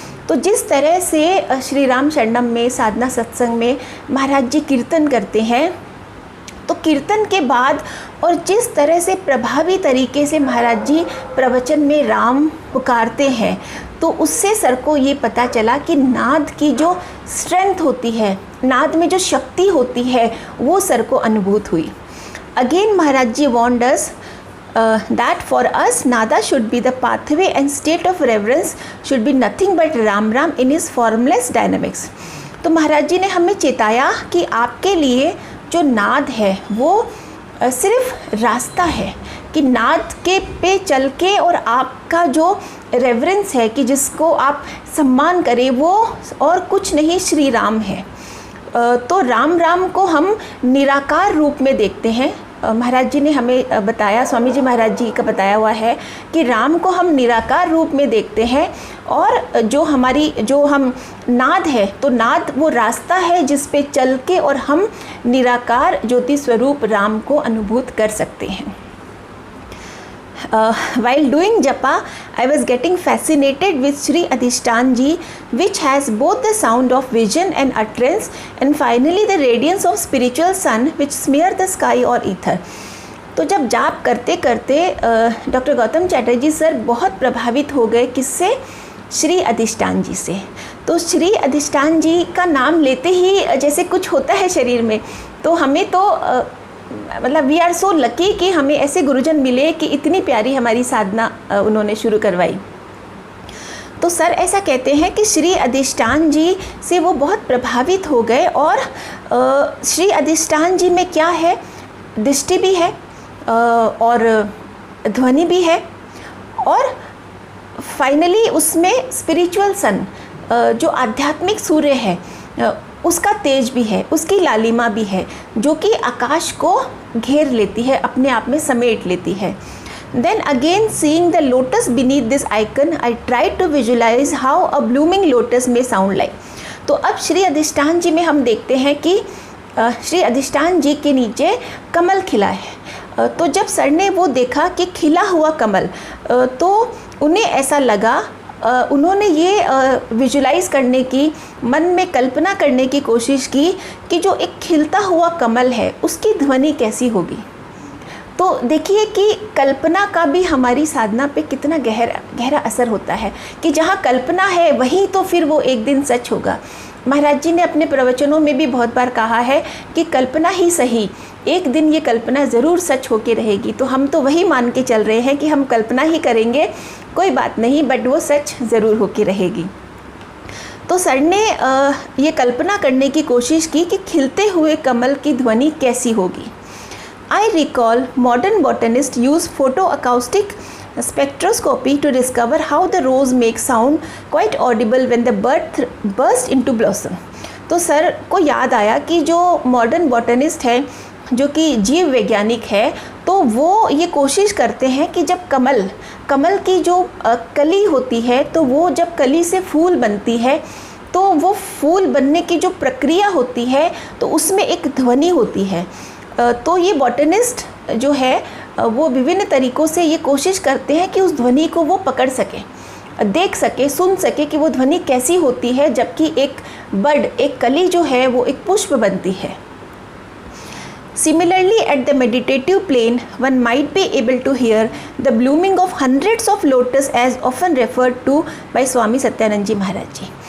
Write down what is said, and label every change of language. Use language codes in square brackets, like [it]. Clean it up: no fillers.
[hi] तो जिस तरह से श्री राम शरणम में साधना सत्संग में महाराज जी कीर्तन करते हैं, तो कीर्तन के बाद और जिस तरह से प्रभावी तरीके से महाराज जी प्रवचन में राम पुकारते हैं, तो उससे सर को ये पता चला कि नाद की जो स्ट्रेंथ होती है, नाद में जो शक्ति होती है, वो सर को अनुभूत हुई. [en] Again Maharaj ji warned us that for us nada should be the pathway and state of reverence should be nothing but Ram Ram in his formless dynamics. [hi] तो महाराज जी ने हमें चेताया कि आपके लिए जो नाद है वो सिर्फ रास्ता है, कि नाद के पे चल के और आपका जो रेवरेंस है, कि जिसको आप सम्मान करें, वो और कुछ नहीं श्री राम है. तो राम राम को हम निराकार रूप में देखते हैं. महाराज जी ने हमें बताया, स्वामी जी महाराज जी का बताया हुआ है कि राम को हम निराकार रूप में देखते हैं, और जो हम नाद है, तो नाद वो रास्ता है जिस पे चल के और हम निराकार ज्योति स्वरूप राम को अनुभूत कर सकते हैं. [en] While doing japa, I was getting fascinated with Shri Adhishtan Ji, which has both the sound of vision and utterance, and finally the radiance of spiritual sun which smear the sky or ether. [hi] तो जब जाप करते करते doctor Gautam Chatterjee sir बहुत प्रभावित हो गए. किससे? श्री अधिष्ठान जी से. तो श्री अधिष्ठान जी का नाम लेते ही जैसे कुछ होता है शरीर में, तो हमें तो मतलब [en] we are so lucky [hi] कि हमें ऐसे गुरुजन मिले कि इतनी प्यारी हमारी साधना उन्होंने शुरू करवाई. तो सर ऐसा कहते हैं कि श्री अधिष्ठान जी से वो बहुत प्रभावित हो गए, और श्री अधिष्ठान जी में क्या है, दृष्टि भी है और ध्वनि भी है, और फाइनली उसमें स्पिरिचुअल सन, जो आध्यात्मिक सूर्य है, उसका तेज भी है, उसकी लालिमा भी है, जो कि आकाश को घेर लेती है, अपने आप में समेट लेती है. [en] Then again seeing the lotus beneath this icon, I tried to visualize how a blooming lotus may sound like. [hi] तो अब श्री अधिष्ठान जी में हम देखते हैं कि श्री अधिष्ठान जी के नीचे कमल खिला है. तो जब सर ने वो देखा कि खिला हुआ कमल, तो उन्हें ऐसा लगा, उन्होंने ये विजुलाइज़ करने की, मन में कल्पना करने की कोशिश की कि जो एक खिलता हुआ कमल है उसकी ध्वनि कैसी होगी. तो देखिए कि कल्पना का भी हमारी साधना पे कितना गहरा असर होता है, कि जहाँ कल्पना है वहीं तो फिर वो एक दिन सच होगा. महाराज जी ने अपने प्रवचनों में भी बहुत बार कहा है कि कल्पना ही सही, एक दिन ये कल्पना ज़रूर सच होके रहेगी. तो हम तो वही मान के चल रहे हैं कि हम कल्पना ही करेंगे, कोई बात नहीं, बट वो सच ज़रूर होके रहेगी. तो सर ने ये कल्पना करने की कोशिश की कि खिलते हुए कमल की ध्वनि कैसी होगी. [en] I recall modern botanist use photo acoustic spectroscopy to discover how the rose makes sound quite audible when the bud burst into blossom. [hi] तो सर को याद आया कि जो मॉडर्न बॉटनिस्ट है, जो कि जीव वैज्ञानिक है, तो वो ये कोशिश करते हैं कि जब कमल की जो कली होती है, तो वो जब कली से फूल बनती है, तो वो फूल बनने की जो प्रक्रिया होती है, तो उसमें एक ध्वनि होती है. तो ये बॉटनिस्ट जो है वो विभिन्न तरीक़ों से ये कोशिश करते हैं कि उस ध्वनि को वो पकड़ सके, देख सके, सुन सके कि वो ध्वनि कैसी होती है जबकि एक बड, एक कली जो है वो एक पुष्प बनती है. [en] Similarly, at the meditative plane, one might be able to hear the blooming of hundreds of lotus as often referred to by Swami Satyanand ji Maharaj ji.